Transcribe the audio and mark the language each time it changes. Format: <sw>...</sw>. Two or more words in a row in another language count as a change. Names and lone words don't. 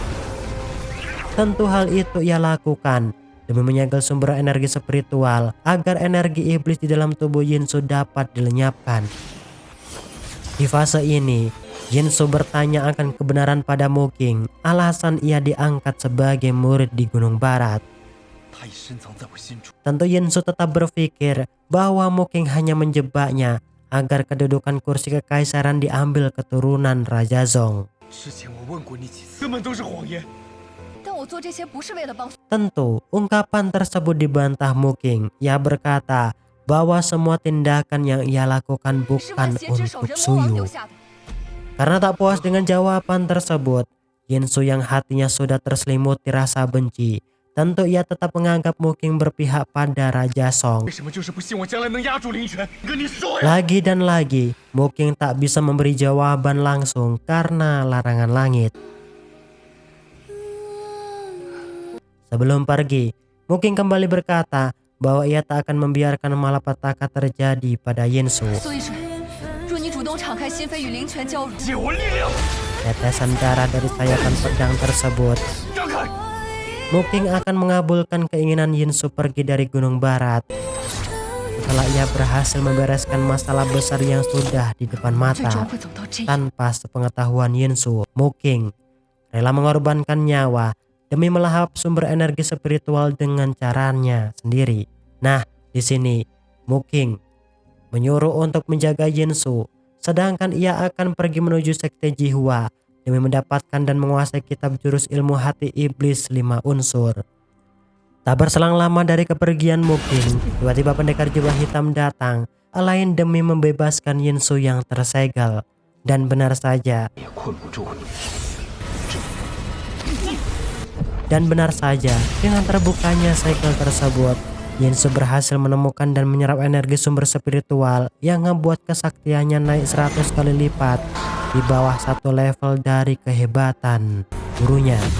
<id>Tentu hal itu ia lakukan demi menyegel sumber energi spiritual agar energi iblis di dalam tubuh Yinsu dapat dilenyapkan. Di fase ini, Yinsu bertanya akan kebenaran pada Muking, alasan ia diangkat sebagai murid di Gunung Barat.</id> <zh>他已深藏在我心中。</zh> <id>Tentu Yinsu tetap berpikir bahwa Muking hanya menjebaknya agar kedudukan kursi kekaisaran diambil keturunan Raja Zong.</id> <zh>之前我问过你几次，根本都是谎言。但我做这些不是为了帮。</zh> <id>Tentu, ungkapan tersebut dibantah Muking. Ia berkata bahwa semua tindakan yang ia lakukan</id> <zh>是万</zh> <id>bukan</id> <zh>邪之手</zh> <id>untuk</id> <zh>人魔王留</zh> <id>Suyu.</id> <zh>下的。</zh> <id>Karena tak puas dengan jawaban tersebut, Yinsu yang hatinya sudah terselimuti rasa benci, tentu ia tetap menganggap Muking berpihak pada Raja Song.</id> <zh>为什么就是不信我将来能压住林泉？跟你说呀！</zh> <id>Lagi dan lagi, Muking tak bisa memberi jawaban langsung karena larangan langit. Sebelum pergi, Muking kembali berkata bahwa ia tak akan membiarkan malapetaka terjadi pada Yinsu.</id> <zh>所以说，若你主动敞开心扉与灵泉交融，借我力量，</zh> <id>Tetesan darah dari sayatan pedang tersebut,</id> <zh>让开！</zh> <id>Muking akan mengabulkan keinginan Yinsu pergi dari Gunung Barat. Setelah ia berhasil membereskan masalah besar yang sudah di depan</id> <zh>最终</zh> <id>mata,</id> <zh>会走到这一步。</zh> <id>tanpa sepengetahuan Yinsu, Muking rela mengorbankan nyawa demi melahap sumber energi spiritual dengan caranya sendiri. Nah, di sini Muking menyuruh untuk menjaga Yinsu, sedangkan ia akan pergi menuju sekte Jihwa demi mendapatkan dan menguasai kitab jurus ilmu hati iblis 5 unsur. Tak berselang lama dari kepergian Muking, tiba-tiba pendekar jubah hitam datang, lain demi membebaskan Yinsu yang tersegel. Dan benar saja,</id> <zh>也困不住你。</zh> <id>dan benar saja, dengan terbukanya segel tersebut, Yinsu berhasil menemukan dan menyerap energi sumber spiritual yang membuat kesaktiannya naik 100 kali lipat di bawah satu level dari kehebatan gurunya.</id>